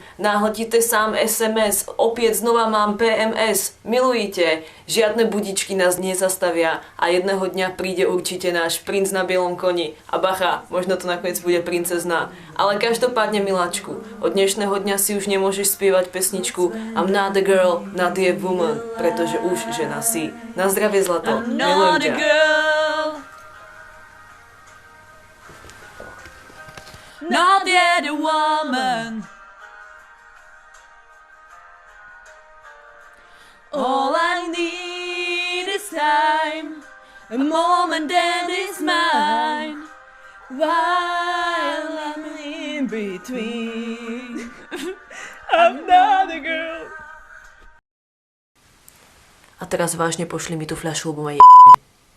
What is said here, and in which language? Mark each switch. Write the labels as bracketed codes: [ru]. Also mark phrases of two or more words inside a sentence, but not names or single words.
[sk] Náhle ti sám SMS, opäť znova mám PMS. Milujte, žiadne budičky nás nezastavia a jedného dňa príde určite náš princ na bielom koni. A bacha, možno to nakoniec bude princezna. Ale každopádne, miláčku, od dnešného dňa si už nemôžeš spievať pesničku [en] I'm not a girl, not a woman, [sk] pretože už žena si. Na zdravie, zlato. Milujem ťa. [en] Not yet a woman. All I need is time, a moment that is mine, while I'm in between. I'm not a girl. [sk] A teraz vážne pošli mi tú fľašu, lebo ma je.